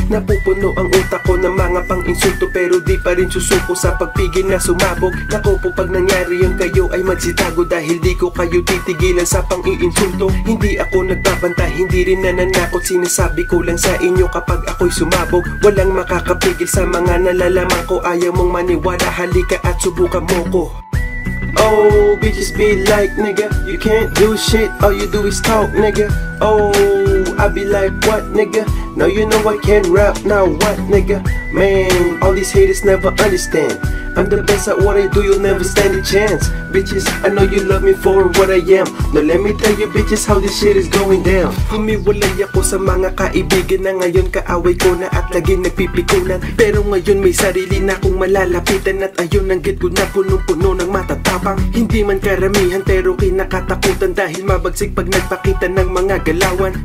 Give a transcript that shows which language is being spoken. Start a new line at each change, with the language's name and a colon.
Filipino: Napupuno ang utak ko ng mga pang-insulto, pero di pa rin susuko sa pagpigil na sumabog. Nako po, pag nangyari yun kayo ay magsitago, dahil di ko kayo titigilan sa pang-insulto. Hindi ako nagbabanta, hindi rin nananakot. Sinasabi ko lang sa inyo kapag ako'y sumabog, walang makakapigil sa mga nalalaman ko. Ayaw mong maniwala, halika at subukan mo ko.
English: Oh, bitches be like, nigga, you can't do shit, all you do is talk, nigga. Oh, I be like, what, nigga? Now you know I can't rap, now what, nigga? Man, all these haters never understand. I'm the best at what I do, you'll never stand a chance. Bitches, I know you love me for what I am. Now let me tell you bitches how this shit is going down.
Filipino: Humiwalay ako sa mga kaibigan na ngayon kaaway ko na at laging nagpipikunan. Pero ngayon may sarili na akong malalapitan, at ayun ang git ko na punong-puno ng matatapang. Hindi man karamihan pero kinakatakutan, dahil mabagsik pag nagpakita ng mga galawan.